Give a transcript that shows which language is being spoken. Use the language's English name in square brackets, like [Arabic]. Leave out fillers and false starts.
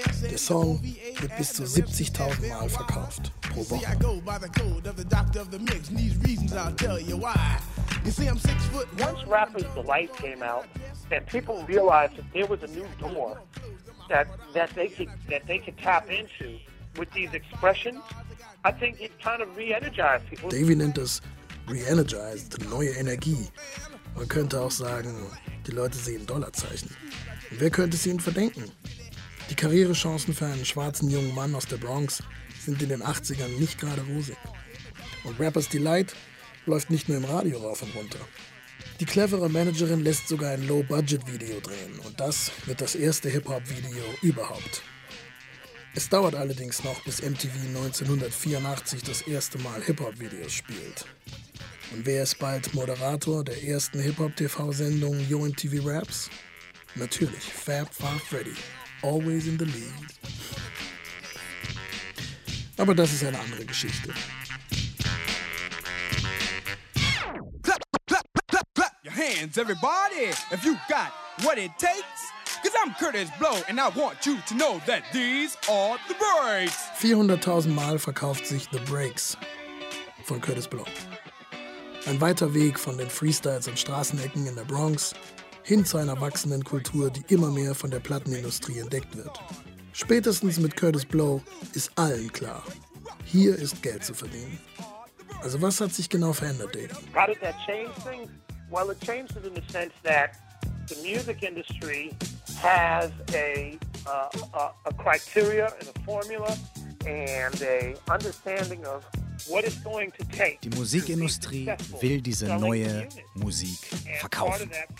[German] Der Song wird bis zu 70.000 Mal verkauft pro Woche. [English] Once Rapper's Delight came out and people realized that there was a new door that they could tap into with these expressions, I think it kind of re-energized people. [German] Davey nennt das re-energized, neue Energie. Man könnte auch sagen, die Leute sehen Dollarzeichen. Und wer könnte es ihnen verdenken? Die Karrierechancen für einen schwarzen jungen Mann aus der Bronx sind in den 80ern nicht gerade rosig. Und Rapper's Delight läuft nicht nur im Radio rauf und runter. Die clevere Managerin lässt sogar ein Low-Budget-Video drehen. Und das wird das erste Hip-Hop-Video überhaupt. Es dauert allerdings noch, bis MTV 1984 das erste Mal Hip-Hop-Videos spielt. Und wer ist bald Moderator der ersten Hip-Hop-TV-Sendung Yo MTV Raps? Natürlich Fab Five Freddy, always in the lead. Aber das ist eine andere Geschichte. [English] Clap, clap, clap, clap, clap your hands, everybody, if you got what it takes. Cause I'm Curtis Blow and I want you to know that these are the breaks. [German] 400.000 Mal verkauft sich The Breaks von Curtis Blow. Ein weiter Weg von den Freestyles und Straßenecken in der Bronx hin zu einer wachsenden Kultur, die immer mehr von der Plattenindustrie entdeckt wird. Spätestens mit Curtis Blow ist allen klar, hier ist Geld zu verdienen. Also was hat sich genau verändert, Dave? [English] How did that change things? Well, it changed it in the sense that the music industry has a criteria and a formula and a understanding of what it's going to take. [German] Die Musikindustrie will diese neue Musik verkaufen.